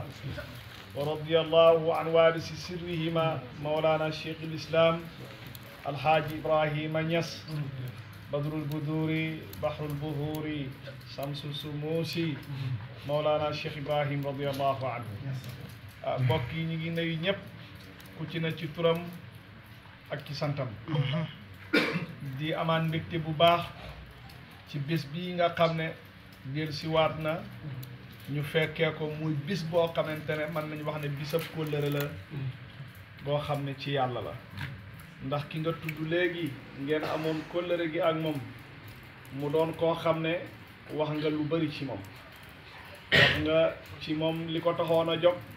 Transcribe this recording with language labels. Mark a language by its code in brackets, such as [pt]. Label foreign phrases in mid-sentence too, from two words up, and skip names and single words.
[ar] ورضي الله عن وارث سرهما مولانا الشيخ الإسلام الحاج إبراهيم نياس بدر البدور بحر البهور شمس السموس مولانا الشيخ إبراهيم رضي الله عنه. [wo] mbokk yi ñu ngi nuyu ñëpp ku ci ne ci turam ak ci santam di amaan mbégte bu baax ci bés bii nga xam ne ngir si waat na ñu fekkee ko muy bis boo xamante ne mën nañu wax ne bisab kóllëre la boo xam ne ci yàlla la ndax ki nga tudd léegi ngeen amoon kóllëre gi ak moom mu doon koo xam ne wax nga lu bari ci moom wax nga ci moom li ko taxoon a jóg